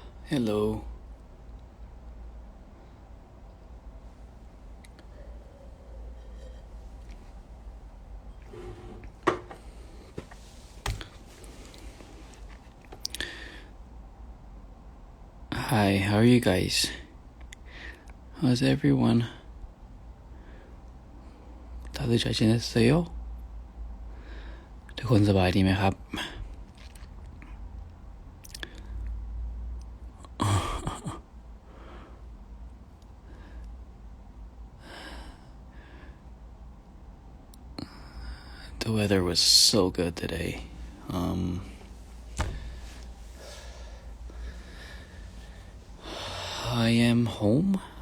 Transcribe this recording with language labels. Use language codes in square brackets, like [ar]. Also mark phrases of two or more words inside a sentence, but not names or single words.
[en] Hello. Hi, how are you guys? How's everyone? [ko] 다들 잘 지냈어요? [th] ทุกคนสบายดีไหมครับ? [en] The weather was so good today. I am home.